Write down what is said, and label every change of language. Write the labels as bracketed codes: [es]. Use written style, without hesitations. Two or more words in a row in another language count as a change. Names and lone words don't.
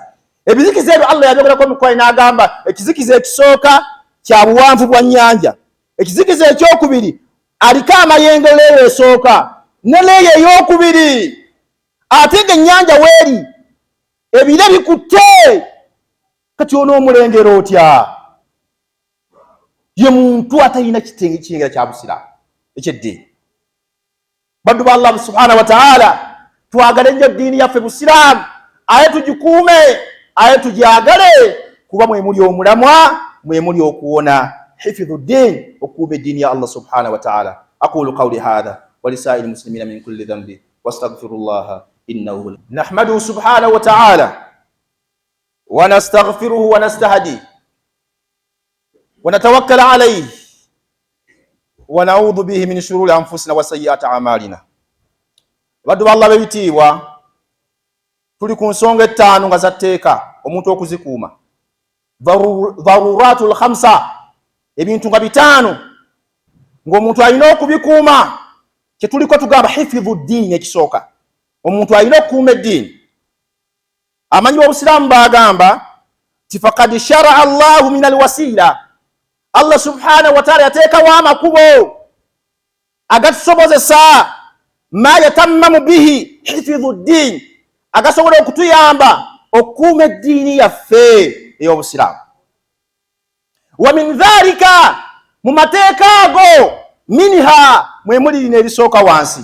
[lg] Ebizikiza ebyo Allah yabyogera mu Qur'an n'agamba ekizikiza ekisooka kya buwanvu bwa nnyanja, ekizikiza ekyokubiri aliko amayengo leeyo esooka ne leeyo ey'okubiri ate ng'ennyanja weeri ebire bikutte kati onoomulengera otya? Ye muntu atalina kitengera kya Busiraamu eky'eddiini. Baddu ba Allah [ar] سبحانه وتعالى [lg] twagale nnyo ddiini yaffe Busiraamu, aye tugikuume, aye tugyagale kuba mwe muli omulamwa, mwe muli okuwona. [ar] حفظ الدين, [lg] okuuma eddiini ya Allah [ar] سبحانه وتعالى. أقول قولي هذا ولسائر المسلمين من كل ذنب واستغفر الله إنه نحمده سبحانه وتعالى ونستغفره ونستهدي ونتوكل عليه ونعوذ به من شرور أنفسنا وسيئات أعمالنا. [lg] Baddu ba Allah bebitiibwa, tuli ku nsonga ettaano nga zatteeka omuntu okuzikuuma. [ar] الضرورات الخمس, [lg] ebintu nga bitaano ng'omuntu alina okubikuuma. Kyetuliko tugamba [ar] حفظ الدين [lg] ekisooka, omuntu alina okukuuma eddiini. Amanyi b'Obusiraamu bagamba ti [ar] فقد شرع الله من الوسيلة, [lg] Allah [ar] سبحانه وتعالى [lg] yateekawo amakubo agatusobozesa [ar] ما يتمم به حفظ الدين, [lg] agasobola okutuyamba okukuuma eddiini yaffe ey'Obusiraamu. [ar] ومن ذلك, [lg] mu mateeka ago, minha mwe muli lino erisooka wansi.